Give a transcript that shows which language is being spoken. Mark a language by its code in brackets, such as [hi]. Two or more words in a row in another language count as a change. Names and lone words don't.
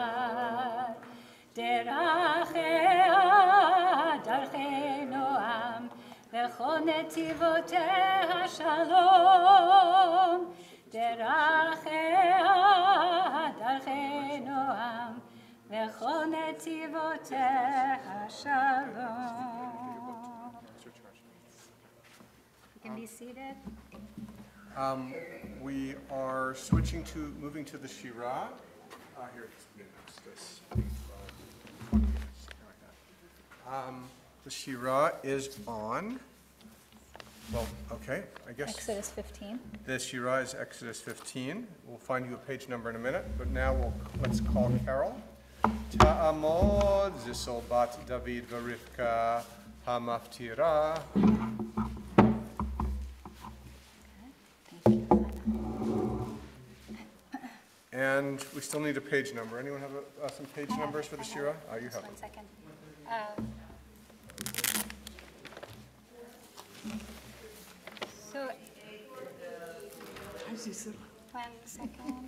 [he] דרכיה דרכי נועם וכל נתיבותיה שלום. דרכיה דרכי נועם וכל נתיבותיה שלום. [en] You can be seated. We are moving to the Shirah. Here it is. The Shirah is on, well, okay, I guess. Exodus 15. The Shirah is Exodus 15. We'll find you a page number in a minute, but now let's call Carol. [he] תעמוד זיסל בת דוד ורבקה המפטירה. [en] And we still need a page number. Anyone have some page numbers for the Shirah? Oh, you have them. 1 second. So, 1 second.